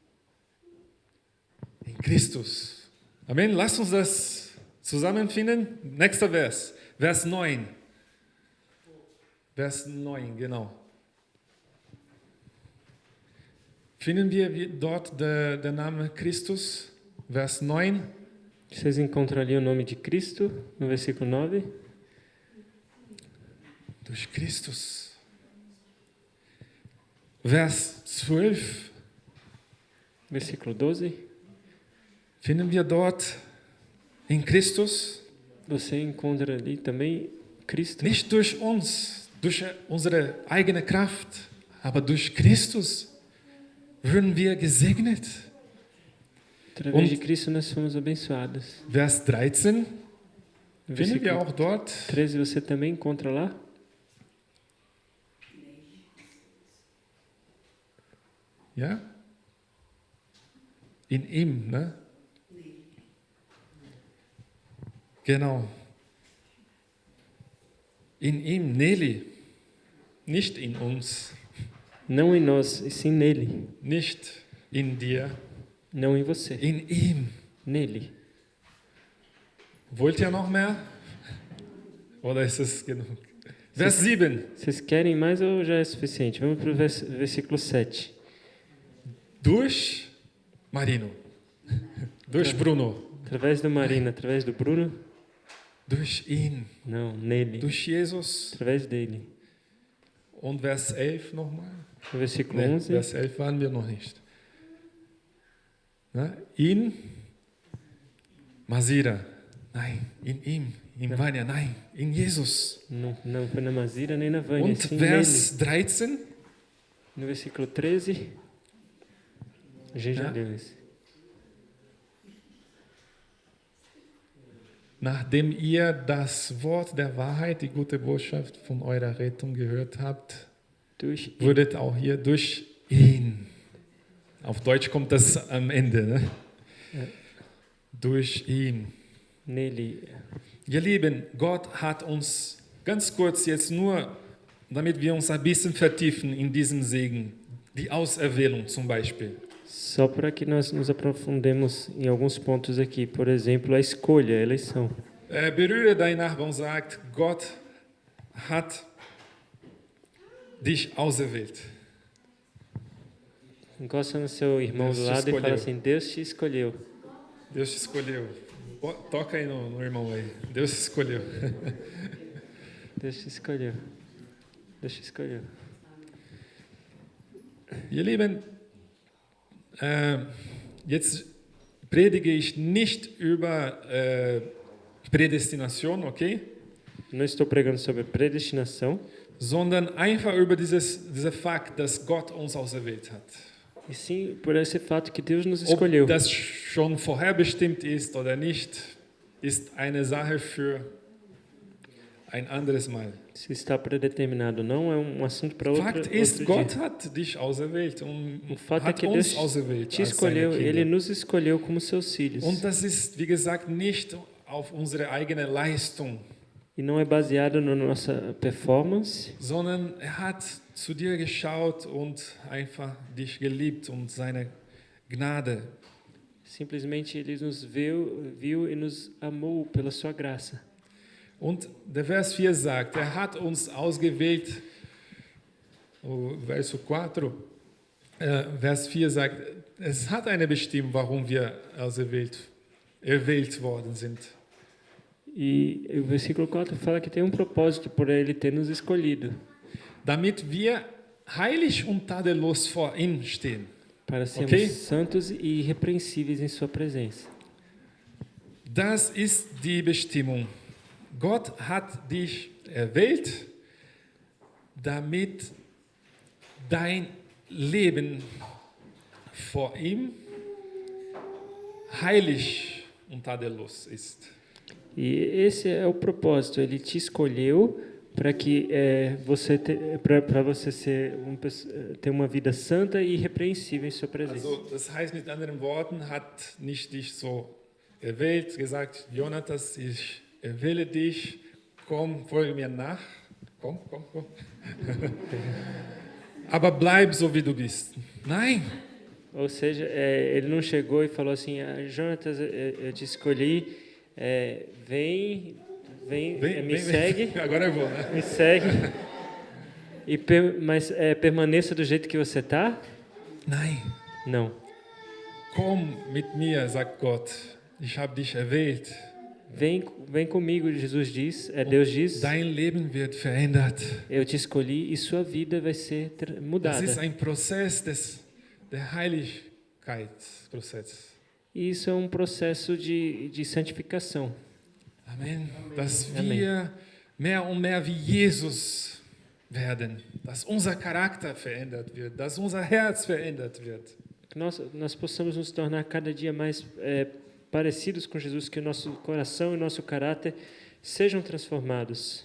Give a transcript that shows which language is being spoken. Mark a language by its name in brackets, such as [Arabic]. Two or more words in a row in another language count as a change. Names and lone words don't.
[German] In Christus. Amen. Lasst uns das zusammenfinden. Nächster Vers. Vers 9. Vers 9, genau. Finden wir dort der Name Christus? Vers 9. [Portuguese] Vocês encontram ali o nome de Cristo, no versículo 9. [German] Durch Christus. Vers 12. [Portuguese] Versículo 12. [German] Finden wir dort in Christus? [Portuguese] Você encontra ali também Cristo. [German] Nicht durch uns, durch unsere eigene Kraft, aber durch Christus würden wir gesegnet. [Portuguese] Através de Cristo nós fomos abençoados. [German] Vers 13. [Portuguese] No [German] Finden wir [Portuguese] versículo [German] auch dort? [Portuguese] 13 você também encontra lá. [German] Ja? In ihm, ne? Genau. In ihm, Nelly. Nicht in uns, [Portuguese] Não em nós, e sim nele. [German] nicht in dir, [Portuguese] Não em você, [German] in ihm. [Portuguese] nele. [German] Wollt ihr noch mehr? Oder ist es genug? Vers 7. [Portuguese] Vocês querem mais ou já é suficiente? Vamos para o versículo 7. [German] Durch Marino. Durch Bruno. [Portuguese] Através do Marina, através do Bruno? [German] Durch ihn. [Portuguese] Não, nele. [German] Durch Jesus. [Portuguese] Através dele. [German] Und Vers 11 nochmal. [Portuguese] No versículo [German] Nee, [Portuguese] 11. [German] Vers 11 waren wir noch nicht. Na, in Masira. Nein, in ihm. In Vanya. Nein, in Jesus. [Portuguese] Não foi na Mazira nem na Vânia, [German] Und [Portuguese] sim [German] Vers [Portuguese] nele. [German] 13. [Portuguese] No versículo 13. A gente já [German] Ja. [Portuguese] leu esse. [German] Nachdem ihr das Wort der Wahrheit, die gute Botschaft von eurer Rettung gehört habt, Durch würdet auch ihr durch ihn. Auf Deutsch kommt das am Ende. Ne? Ja. Durch ihn. [Portuguese] nele. [German] Ihr Lieben, Gott hat uns ganz kurz jetzt nur, damit wir uns ein bisschen vertiefen in diesem Segen, die Auserwählung zum Beispiel. [Portuguese] Só para que nós nos aprofundemos em alguns pontos aqui. Por exemplo, a escolha, a eleição. [German] Berühre deinen Nachbarn und sagt, Gott hat dich auserwählt. [Portuguese] Encosta no seu irmão Deus do te lado e fala escolheu. assim: Deus te escolheu. Deus te escolheu. Toca aí no irmão aí. Deus te escolheu. Deus te escolheu. Deus te escolheu. [German] Ihr Lieben, jetzt predige ich nicht über Prädestination, okay? [Portuguese] Não estou pregando sobre predestinação, [German] Sondern einfach über dieser Fakt, dass Gott uns auserwählt hat. [Portuguese] e sim por esse fato que Deus nos escolheu. [German] Ob das schon vorherbestimmt ist oder nicht, ist eine Sache für ein anderes Mal. [Portuguese] Se está predeterminado ou não, é um assunto para outro, [German] Fakt ist, [Portuguese] outro [German] Gott [Portuguese] dia. [German] hat dich auserwählt und [Portuguese] O fato é [German] hat [Portuguese] que [German] uns [Portuguese] Deus [German] auserwählt [Portuguese] te [German] als seine [Portuguese] escolheu, Ele [German] Kinder. [Portuguese] nos escolheu como seus filhos. [German] Und das ist, wie gesagt, nicht auf unsere eigene Leistung, [Portuguese] E não é baseado na nossa performance, [German] sondern er hat zu dir geschaut und einfach dich geliebt und seine Gnade. [Portuguese] simplesmente Ele nos viu e nos amou pela sua graça. [German] Und der Vers 4 sagt, er hat uns ausgewählt, Verso 4, Vers 4 sagt, es hat eine Bestimmung, warum wir erwählt worden sind. [Portuguese] E o versículo 4 fala que tem um propósito por ele ter nos escolhido, [German] damit wir heilig und tadellos vor ihm stehen. [Portuguese] para sermos Ok? santos e irrepreensíveis em sua presença. [German] Das ist die Bestimmung. Gott hat dich erwählt, damit dein Leben vor ihm heilig und tadellos ist. [Portuguese] E esse é o propósito. Ele te escolheu para que para você ser ter uma vida santa e irrepreensível em sua presença. [German] Also, das heißt mit anderen Worten, hat nicht dich so erwählt, gesagt, Jonatas, ich erwähle dich, komm, folge mir nach. Komm. Aber bleib so, wie du bist. Nein. [Portuguese] Ou seja, ele não chegou e falou assim, Jonatas, eu te escolhi, vem, me segue. Agora eu vou, né? Me segue. Mas permaneça do jeito que você está? [German] Nein. [Portuguese] Não. [German] Komm mit mir, sagt Gott. Ich habe dich erwählt. [Portuguese] Vem comigo, Jesus diz, Deus diz. [German] Dein Leben wird verändert. [Portuguese] Eu te escolhi e sua vida vai ser mudada. [German] Das ist ein Prozess der Heiligkeitsprozess. [Portuguese] E isso é um processo de santificação. Amen. [German] Dass wir mehr und mehr wie Jesus werden. Dass unser Charakter verändert wird. Dass unser Herz verändert wird. [Portuguese] Que nós possamos nos tornar cada dia mais parecidos com Jesus, que o nosso coração e o nosso caráter sejam transformados.